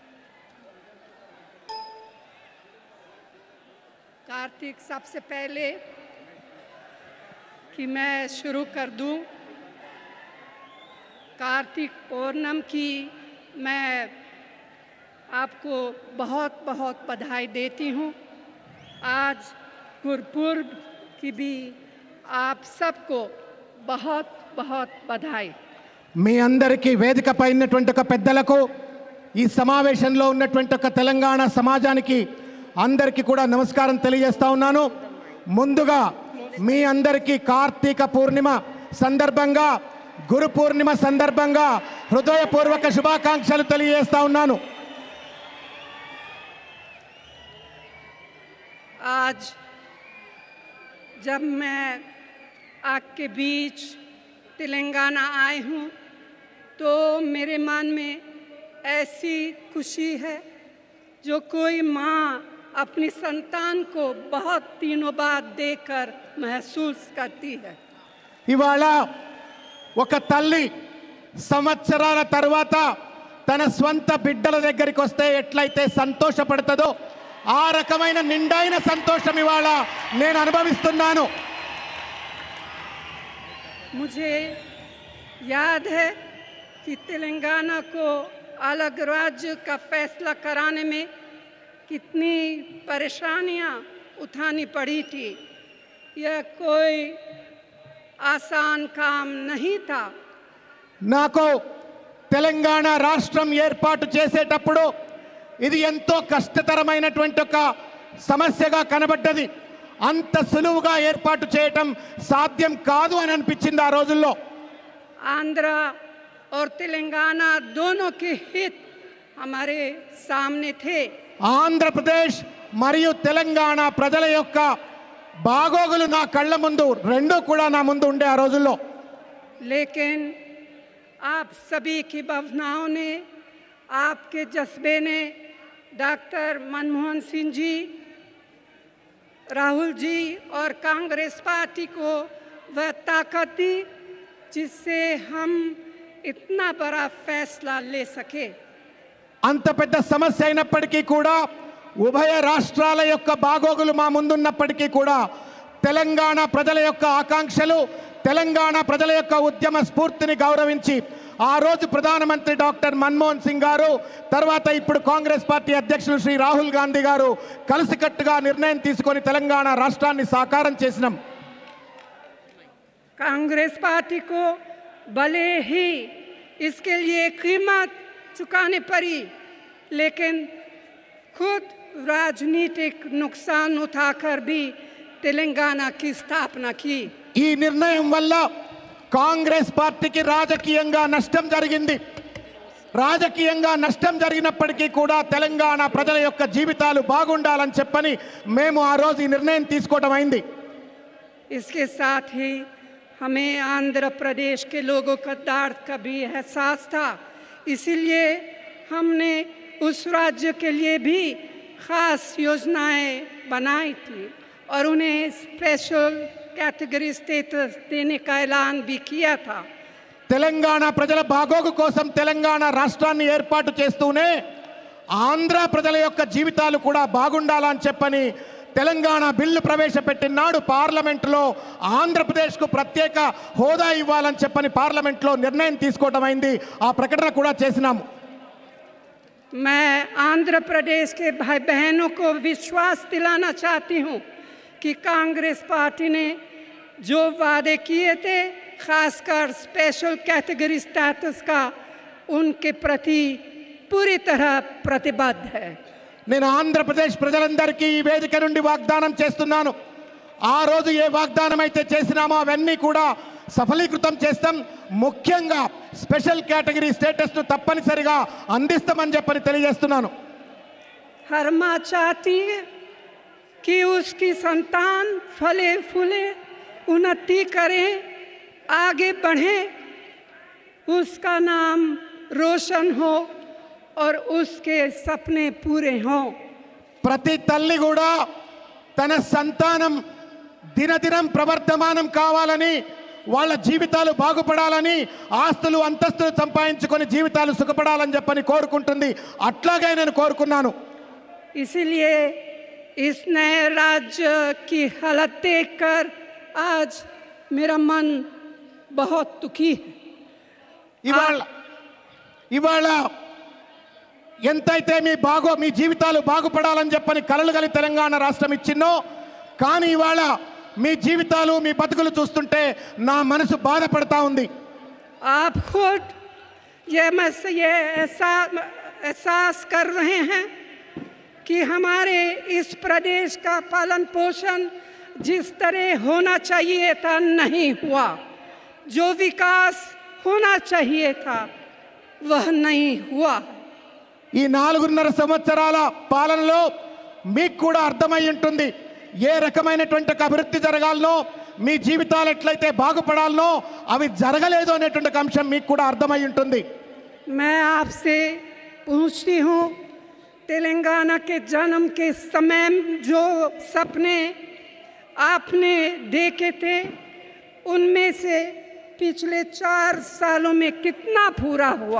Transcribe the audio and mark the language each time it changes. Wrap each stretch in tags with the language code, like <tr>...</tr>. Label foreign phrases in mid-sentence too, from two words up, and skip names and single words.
<hi>कार्तिक, सबसे पहले कि मैं शुरू कर दूं, कार्तिक पूर्णिमा की मैं आपको बहुत बहुत बधाई देती हूँ. आज गुरपुर्ब की भी आप सबको बहुत बहुत बधाई.</hi> <te>మీ అందరికీ వేదికపై ఉన్నటువంటి ఒక పెద్దలకు ఈ సమావేశంలో ఉన్నటువంటి ఒక తెలంగాణ సమాజానికి అందరికీ కూడా నమస్కారం తెలియజేస్తా ఉన్నాను. ముందుగా మీ అందరికీ కార్తీక పూర్ణిమ సందర్భంగా గురు పూర్ణిమ సందర్భంగా హృదయపూర్వక శుభాకాంక్షలు తెలియజేస్తా ఉన్నాను.</te> <hi>आज जब मैं आपके बीच तेलंगाना आई हूँ तो मेरे मन में ऐसी खुशी है जो कोई माँ अपनी संतान को बहुत दिनों बाद देखकर महसूस करती है.</hi> <te>ఇవాళ ఒక తల్లి సంవత్సరాల తర్వాత తన స్వంత బిడ్డల దగ్గరికి వస్తే ఎట్లయితే సంతోషపడుతుందో ఆ రకమైన నిండైన సంతోషం ఇవాళ నేను అనుభవిస్తున్నాను.</te> <hi>मुझे याद है कि तेलंगाना को अलग राज्य का फैसला कराने में कितनी परेशानियां उठानी पड़ी थी. यह कोई आसान काम नहीं था.</hi> <te>నాకు తెలంగాణ రాష్ట్రం ఏర్పాటు చేసేటప్పుడు ఇది ఎంతో కష్టతరమైనటువంటి ఒక సమస్యగా కనబడ్డది. అంత సులువుగా ఏర్పాటు చేయటం సాధ్యం కాదు అని అనిపించింది ఆ రోజుల్లో.</te> <hi>आंध्रा और तेलंगाना दोनों के हित हमारे सामने थे.</hi> <te>ఆంధ్రప్రదేశ్ మరియు తెలంగాణ ప్రజల యొక్క బాగోగులు నా కళ్ళ ముందు రెండూ కూడా నా ముందు ఉండే ఆ రోజుల్లో.</te> <hi>लेकिन आप सभी की भावनाओं ने, आपके जज्बे ने डॉक्टर मनमोहन सिंह जी, राहुल जी और कांग्रेस पार्टी को वह ताकत दी जिससे हम इतना बड़ा फैसला ले सके.</hi> <te>అంత పెద్ద సమస్య అయినప్పటికీ కూడా ఉభయ రాష్ట్రాల యొక్క బాగోగులు మా ముందున్నప్పటికీ కూడా తెలంగాణ ప్రజల యొక్క ఆకాంక్షలు, తెలంగాణ ప్రజల యొక్క ఉద్యమ స్ఫూర్తిని గౌరవించి ఆ రోజు ప్రధానమంత్రి డాక్టర్ మన్మోహన్ సింగ్ గారు, తర్వాత ఇప్పుడు కాంగ్రెస్ పార్టీ అధ్యక్షులు శ్రీ రాహుల్ గాంధీ గారు కలిసికట్టుగా నిర్ణయం తీసుకొని తెలంగాణ రాష్ట్రాన్ని సాకారం చేసినాం.</te> <hi>कांग्रेस पार्टी को भले ही इसके लिए कीमत चुकानी पड़ी, लेकिन खुद राजनीतिक नुकसान उठाकर भी तेलंगाना की स्थापना की.</hi> <te>ఈ నిర్ణయం వల్ల కాంగ్రెస్ పార్టీకి రాజకీయంగా నష్టం జరిగింది. రాజకీయంగా నష్టం జరిగినప్పటికీ కూడా తెలంగాణ ప్రజల యొక్క జీవితాలు బాగుండాలని చెప్పని మేము ఆ రోజు ఈ నిర్ణయం తీసుకోవడం అయింది.</te> <hi>इसके साथ ही हमें आंध्र प्रदेश के लोगों का दर्द का भी एहसास था. इसीलिए हमने उस राज्य के लिए भी खास योजनाएं बनाई थी और उन्हें</hi> <en>special category status</en> <hi>देने का ऐलान भी किया था.</hi> <te>తెలంగాణ ప్రజల బాగోగు కోసం తెలంగాణ రాష్ట్రాన్ని ఏర్పాటు చేస్తూనే ఆంధ్ర ప్రజల యొక్క జీవితాలు కూడా బాగుండాలని చెప్పని తెలంగాణ బిల్లు ప్రవేశపెట్టినాడు. పార్లమెంటులో ఆంధ్రప్రదేశ్కు ప్రత్యేక హోదా ఇవ్వాలని చెప్పని పార్లమెంట్లో నిర్ణయం తీసుకోవడం అయింది. ఆ ప్రకటన కూడా చేసినాము.</te> <hi>मैं आंध्र प्रदेश के भाई बहनों को विश्वास दिलाना चाहती हूँ कि कांग्रेस पार्टी ने जो वादे किए थे, खासकर</hi> <en>special category status</en> <hi>का, उनके प्रति पूरी तरह प्रतिबद्ध है।</hi> <te>నేను ఆంధ్రప్రదేశ్ ప్రజలందరికీ ఈ వేదిక నుండి వాగ్దానం చేస్తున్నాను. ఆ రోజు ఏ వాగ్దానం అయితే చేసినామో అవన్నీ కూడా సఫలీకృతం చేస్తాం. ముఖ్యంగా</te> <en>special category status</en> <te>ను తప్పనిసరిగా అందిస్తామని చెప్పని తెలియజేస్తున్నాను.</te> <hi>हर माँ चाहती है कि उसकी संतान फले फूले, उन्नति करे, आगे बढ़े, उसका नाम रोशन हो और उसके सपने पूरे हों.</hi> <te>ప్రతి తల్లి కూడా తన సంతానం దినదినం ప్రవర్ధమానం కావాలని, వాళ్ళ జీవితాలు బాగుపడాలని, ఆస్తులు అంతస్తులు సంపాదించుకొని జీవితాలు సుఖపడాలని చెప్పని కోరుకుంటుంది. అట్లాగే నేను కోరుకున్నాను.</te> <hi>इसीलिए इस नए राज्य की हालत देखकर आज मेरा मन बहुत दुखी है.</hi> <te>ఇవాళ ఎంతైతే మీ జీవితాలు బాగుపడాలని చెప్పని కలలు కలిగి తెలంగాణ రాష్ట్రం ఇచ్చినో, కానీ ఇవాళ మీ జీవితాలు మీ బతుకులు చూస్తుంటే నా మనసు బాధపడతా ఉంది.</te> <hi>आप खुद ये एहसास कर रहे हैं कि हमारे इस प्रदेश का पालन पोषण जिस तरह होना चाहिए था नहीं हुआ. जो विकास होना चाहिए था वह नहीं हुआ.</hi> <te>ఈ 4.5 సంవత్సరాల పాలనలో మీకు కూడా అర్థమై ఉంటుంది ఏ రకమైనటువంటి అభివృద్ధి జరగాలనో, మీ జీవితాలు ఎట్లయితే బాగుపడాలనో అవి జరగలేదు అనేటువంటి అంశం మీకు కూడా అర్థమై ఉంటుంది.</te> <hi>मैं आपसे पूछती हूँ, तेलंगाना के जन्म के समय जो सपने आपने देखे थे, उनमें से पिछले 4 सालों में कितना पूरा हुआ?</hi>